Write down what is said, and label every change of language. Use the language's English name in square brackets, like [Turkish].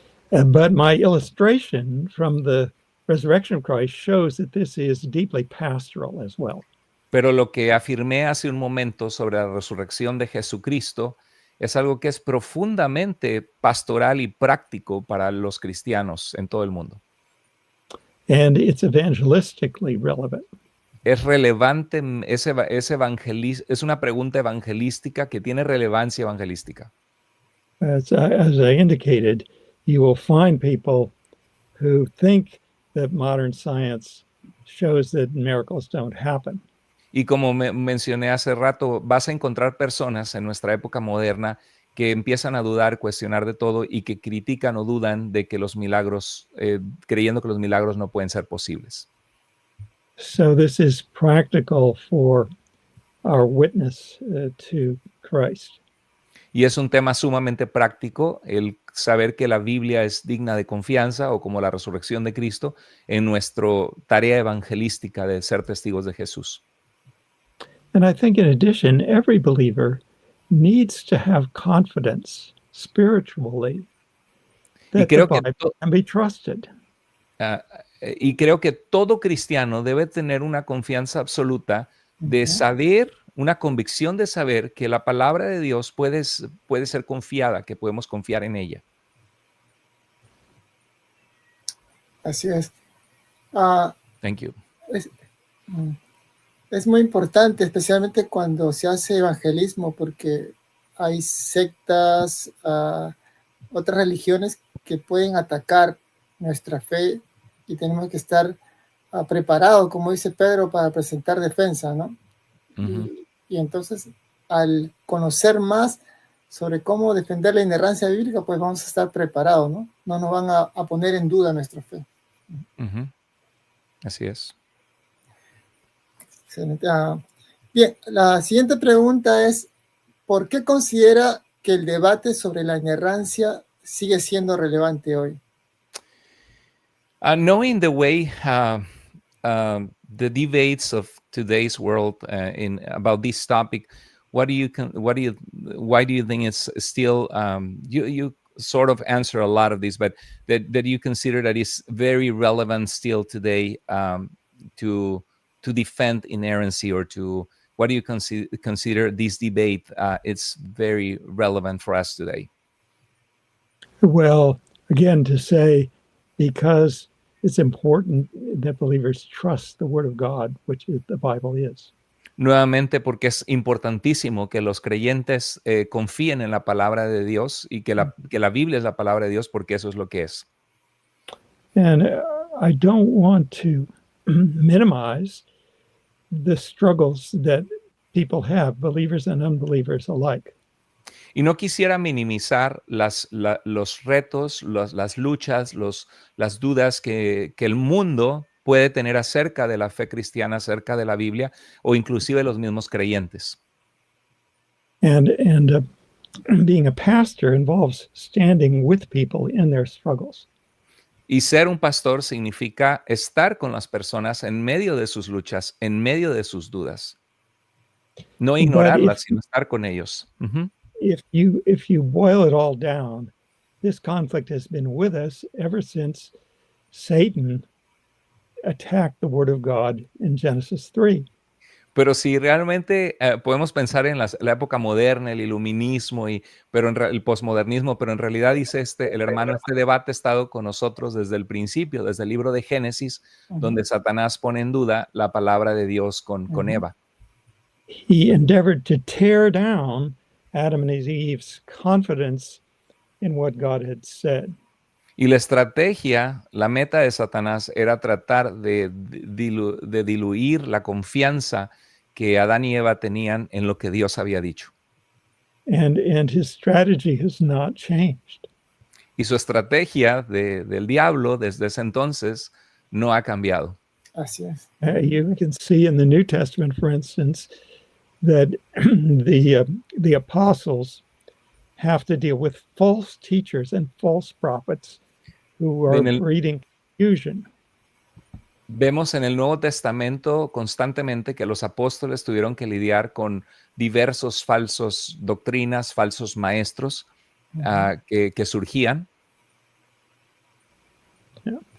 [English] But my illustration from the resurrection of Christ shows that this is deeply pastoral as well. [Spanish] Pero lo que afirmé hace un momento sobre la resurrección de Jesucristo es algo que es profundamente pastoral y práctico para los cristianos en todo el mundo. [English] And it's evangelistically relevant. [Spanish] Es relevante, es una pregunta evangelística que tiene relevancia evangelística. [English] As I indicated, you will find people who think that modern science shows that miracles don't happen. [Spanish] Y como mencioné hace rato, vas a encontrar personas en nuestra época moderna que empiezan a dudar, cuestionar de todo y que critican o dudan de que los milagros, creyendo que los milagros no pueden ser posibles. [English] So this is practical for our witness to Christ. [Spanish] Y es un tema sumamente práctico el saber que la Biblia es digna de confianza o como la resurrección de Cristo en nuestra tarea evangelística de ser testigos de Jesús. [English] And I think in addition, every believer needs to have confidence spiritually that the Bible can be trusted. [Spanish] Y creo que todo cristiano debe tener una confianza absoluta de saber, una convicción de saber que la palabra de Dios puede ser confiada, que podemos confiar en ella. Así es. [English] Thank you. [Spanish] Es muy importante, especialmente cuando se hace evangelismo, porque hay sectas, otras religiones que pueden atacar nuestra fe y tenemos que estar preparados, como dice Pedro, para presentar defensa, ¿no? Uh-huh. Y entonces, al conocer más sobre cómo defender la inerrancia bíblica, pues vamos a estar preparados, ¿no? No nos van a poner en duda nuestra fe. Uh-huh. Así es. Excelente. Bien, la siguiente pregunta es, ¿por qué considera que el debate sobre la inerrancia sigue siendo relevante hoy? [English] Knowing the way the debates of today's world about this topic, why do you think it's still you sort of answer a lot of this, but that you consider that is very relevant still today to defend inerrancy, or what do you consider this debate it's very relevant for us today? Well, again, to say because it's important that believers trust the Word of God, which the Bible is. [Spanish] Nuevamente, porque es importantísimo que los creyentes confíen en la palabra de Dios y que la Biblia es la palabra de Dios, porque eso es lo que es. [English] And I don't want to minimize the struggles that people have, believers and unbelievers alike. [Spanish] Y no quisiera minimizar los retos, las luchas, las dudas que el mundo puede tener acerca de la fe cristiana, acerca de la Biblia, o inclusive los mismos creyentes. [English] And being a pastor involves standing with people in their struggles. [Spanish] Y ser un pastor significa estar con las personas en medio de sus luchas, en medio de sus dudas. No ignorarlas, sino estar con ellos. Uh-huh. [English] If you boil it all down, this conflict has been with us ever since Satan attacked the Word of God in Genesis 3. [Spanish] Pero si realmente podemos pensar en la época moderna, el iluminismo, pero el posmodernismo, pero en realidad dice el hermano, este debate ha estado con nosotros desde el principio, desde el libro de Génesis, donde Satanás pone en duda la palabra de Dios con Eva. [English] He endeavored to tear down Adam and Eve's confidence in what God had said. [Spanish] Y la estrategia, la meta de Satanás era tratar de diluir la confianza que Adán y Eva tenían en lo que Dios había dicho. [English] And his strategy has not changed. [Spanish] Y su estrategia del diablo desde ese entonces no ha cambiado. Así es. [English] You can see in the New Testament, for instance, that the apostles have to deal with false teachers and false prophets who are breeding confusion. [Spanish] Vemos en el Nuevo Testamento constantemente que los apóstoles tuvieron que lidiar con diversos falsos doctrinas, falsos maestros que surgían. Yeah.